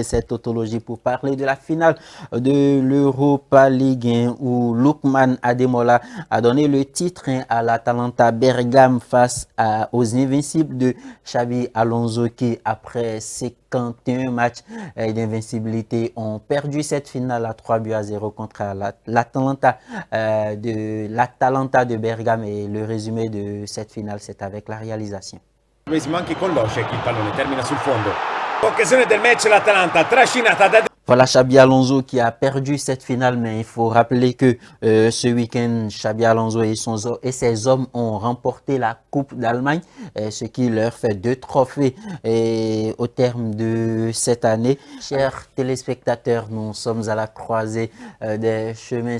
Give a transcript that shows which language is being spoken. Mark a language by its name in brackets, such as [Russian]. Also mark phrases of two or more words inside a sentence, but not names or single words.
[French] cette tautologie pour parler de la finale de l'Europa League où Lookman Ademola a donné le titre à l'Atalanta Bergame face aux Invincibles de Xabi Alonso qui, après 51 matchs d'invincibilité, ont perdu cette finale à 3-0 contre l'Atalanta de Bergame. Et le résumé de cette finale, c'est avec la réalisation. [Italian] Anche con Locek, il pallone termina sul fondo. Occasione del match, l'Atalanta trascinata da... [French] Voilà Xabi Alonso qui a perdu cette finale, mais il faut rappeler que ce week-end, Xabi Alonso et ses hommes ont remporté la Coupe d'Allemagne, ce qui leur fait 2 trophées au terme de cette année. Chers téléspectateurs, nous sommes à la croisée des chemins.